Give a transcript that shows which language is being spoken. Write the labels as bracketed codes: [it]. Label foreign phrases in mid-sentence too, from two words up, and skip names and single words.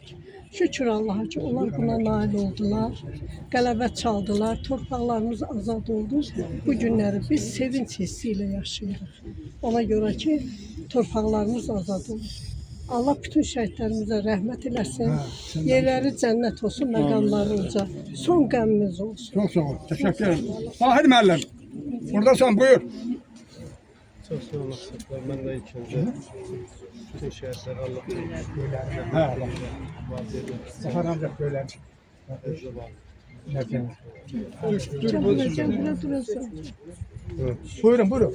[az] Şükür Allaha ki, onlar buna nail oldular, qələbə çaldılar, torpaqlarımız azad oldu. Bu günləri biz sevinç hissi ilə yaşayırıq. Ona görə ki, torpaqlarımız azad olur. Allah bütün şəhidlərimizə rəhmət eləsin. Yerləri cənnət olsun, məqamları uca. Son qəmimiz olsun. [tr] Çok sağ ol. Teşekkür ederim. Fahir [az] müəllim. Buradasan, buyur. Çox sağ olasınızlar. Mən də ilk öncə bütün şəhidlərə Allah [tr] Hə, Allah. Zafar ancaq böyle. [az] Buyurun, buyurun.